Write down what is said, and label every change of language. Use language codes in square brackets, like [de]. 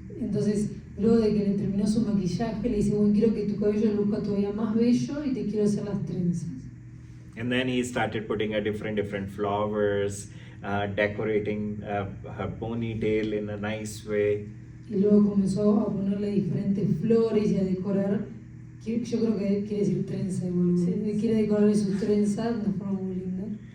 [es] Entonces, luego de que le terminó su maquillaje, le dice, bueno, quiero que tu cabello luzca todavía más bello y te quiero hacer las trenzas. [en] And then he started putting a different flowers, decorating her ponytail in a nice way. [es] Y luego comenzó a ponerle diferentes flores y a decorar. Yo creo que quiere decir trenza igual. Sí. Quiere decorarle sus trenzas de una forma muy linda.